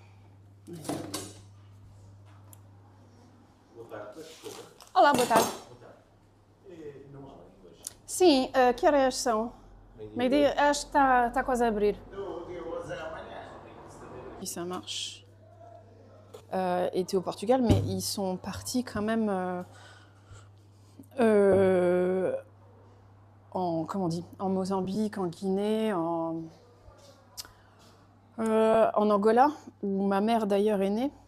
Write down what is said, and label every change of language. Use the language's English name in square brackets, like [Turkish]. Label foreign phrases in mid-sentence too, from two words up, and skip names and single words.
[Portuguese] Olá, boa tarde. Sim, que horas são? Meio-dia, acho que está quase a abrir. [French] Si ça marche. étaient au Portugal, mais ils sont partis quand même comment on dit, en Mozambique, en Guinée, en Angola, où ma mère d'ailleurs est née.